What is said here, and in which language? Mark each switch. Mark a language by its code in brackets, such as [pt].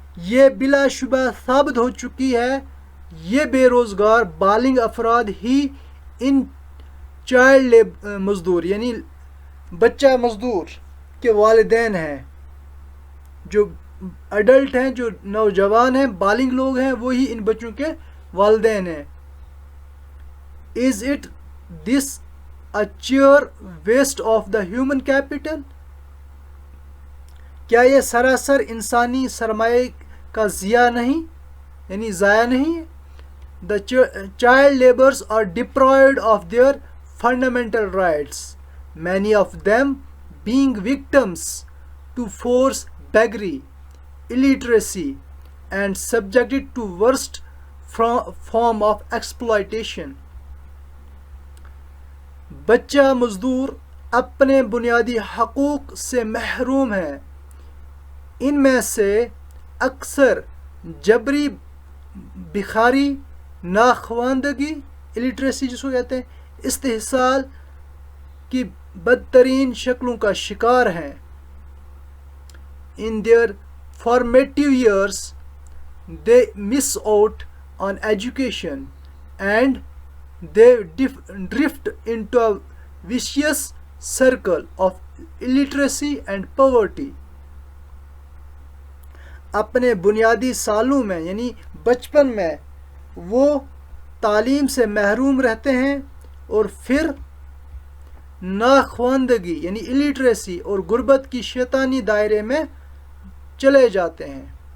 [ur] یہ بلا شبہ ثابت ہو چکی ہے یہ بے روزگار بالغ افراد ہی ان چائلڈ مزدور یعنی بچہ مزدور کے والدین ہیں. جو اڈلٹ ہیں جو نوجوان ہیں بالغ لوگ ہیں وہی ان بچوں کے والدین ہیں. [en] Is it this a sheer waste of the human capital? [ur] کیا یہ سراسر انسانی سرمایہ کا ضیاع نہیں یعنی ضائع نہیں ہے. [en] The child laborers are deprived of their fundamental rights, many of them being victims to forced beggary, illiteracy, and subjected to worst form of exploitation. [ur] بچہ مزدور اپنے بنیادی حقوق سے محروم ہیں. ان میں سے اکثر جبری بخاری ناخواندگی الٹریسی جس کو کہتے ہیں استحصال کی بدترین شکلوں کا شکار ہیں. [en] In their formative years they miss out on education and they drift into a vicious circle of illiteracy and poverty. [ur] اپنے بنیادی سالوں میں یعنی بچپن میں وہ تعلیم سے محروم رہتے ہیں اور پھر ناخواندگی یعنی الٹریسی اور غربت کی شیطانی دائرے میں چلے جاتے ہیں.